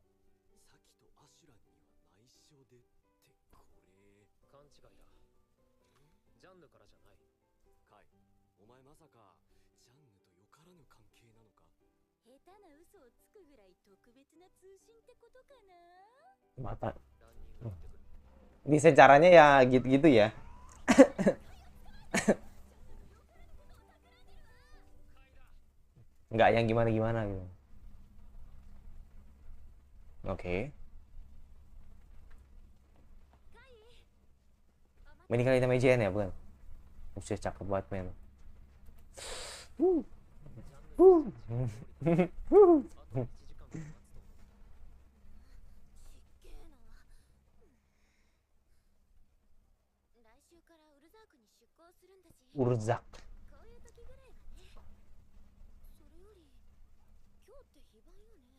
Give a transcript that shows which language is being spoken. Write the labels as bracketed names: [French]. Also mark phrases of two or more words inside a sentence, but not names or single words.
[Japanese] サキとアシュランには内緒でってこれ。勘違いだ。ジャンヌからじゃない。カイ、お前まさかジャンヌとよからぬ関係なのか？下手な嘘をつくぐらい特別な通信ってことかな。 [Indonesian] Mata. [Japanese] ランニング行ってくる。 [Indonesian] Bisa caranya ya gitu-gitu ya. Nggak yang gimana-gimana gitu. Oke. Ini kali namanya Jen ya, bukan? Udah cakep banget, men. [Japanese] 来週からウルザークに出航するんだし。 Urzak. こういう時ぐらいはね。それより今日って非番よね。